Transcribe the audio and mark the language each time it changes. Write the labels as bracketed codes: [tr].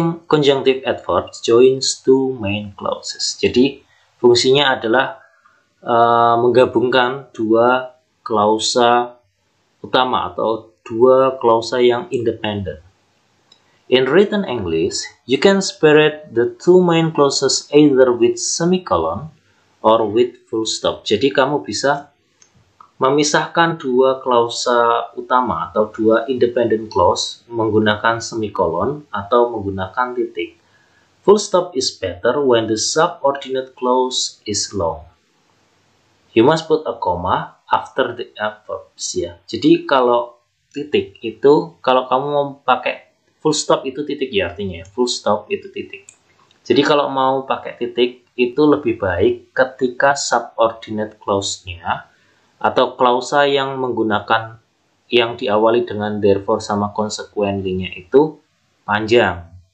[en] Conjunctive adverbs joins two main clauses. [id] Jadi fungsinya adalah menggabungkan dua klausa utama atau dua klausa yang independen. [en] In written English, you can separate the two main clauses either with semicolon or with full stop. [id] Jadi kamu bisa memisahkan dua klausa utama atau dua independent clause menggunakan semicolon atau menggunakan titik. [en] Full stop is better when the subordinate clause is long. You must put a comma after the adverbs ya. [id] Jadi kalau titik itu, kalau kamu mau pakai full stop itu titik ya artinya. Full stop itu titik. Jadi kalau mau pakai titik itu lebih baik ketika subordinate clause-nya atau klausa yang menggunakan yang diawali dengan therefore sama consequently-nya itu panjang.